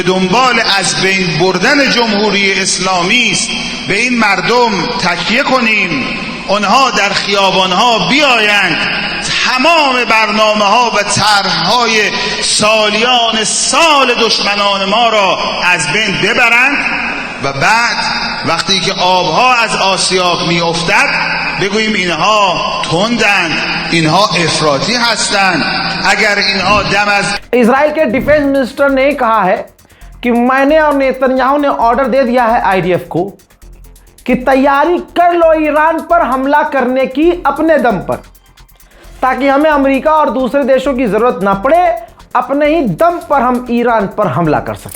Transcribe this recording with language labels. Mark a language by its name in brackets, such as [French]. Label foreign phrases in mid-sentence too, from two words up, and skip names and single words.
[Persian] دنبال از بین بردن جمهوری اسلامی است، به این مردم تکیه کنیم، اونها در خیابانها بیایند، تمام برنامه ها و طرح‌های سالیان سال دشمنان ما را از بین ببرند و بعد وقتی که آبها از آسیاب می افتد بگوییم اینها تندند، اینها افراطی هستند. اگر اینها دم از [Hindi] इजराइल के [English] defense minister [Hindi] ने कहा है कि मैंने और नेतन्याहू ने ऑर्डर दे दिया है आईडीएफ को कि तैयारी कर लो ईरान पर हमला करने की अपने दम पर, ताकि हमें अमेरिका और दूसरे देशों की जरूरत ना पड़े, अपने ही दम पर हम ईरान पर हमला कर सकें।